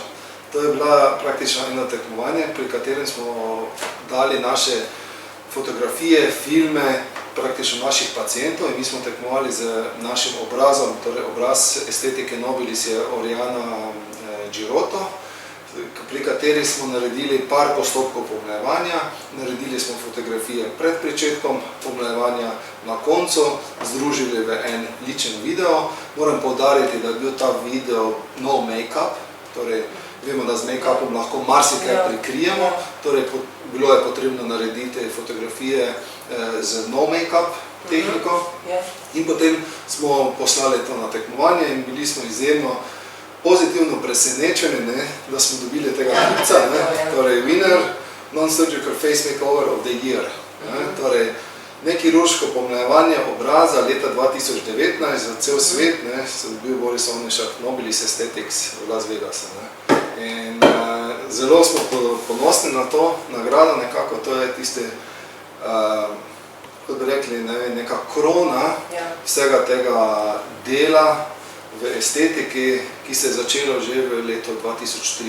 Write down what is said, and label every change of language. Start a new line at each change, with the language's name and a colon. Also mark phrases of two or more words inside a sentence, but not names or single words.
Slovenian: To je bila praktično eno tekmovanje, pri katerem smo dali naše fotografije, filme praktično naših pacientov in mi smo tekmovali z našim obrazom, torej obraz estetike nobilis je Oriana Girotto, pri kateri smo naredili par postopkov pomlajevanja, naredili smo fotografije pred pričetkom pomlajevanja, na koncu združili v en ličen video. Moram poudariti, da je bil ta video
English: no make-up,
Slovenian: torej vemo, da z make-upom lahko marsikaj prikrijemo, torej bilo je potrebno narediti fotografije z
English: no make-up
Slovenian: tehniko in potem smo poslali to na tekmovanje in bili smo izjemno pozitivno presenečeni, da smo dobili tega klipca, torej
English: winner non-surgical face makeover of the year,
Slovenian: torej nekirurško pomlajevanje obraza leta 2019 za cel svet, sem bil Boris Onišak Nobilis Aesthetics v Las Vegasu. In zelo smo ponosni na to nagrado, nekako to je tiste, kot bi rekli, neka krona vsega tega dela v estetiki, ki se je začelo že v letu 2003.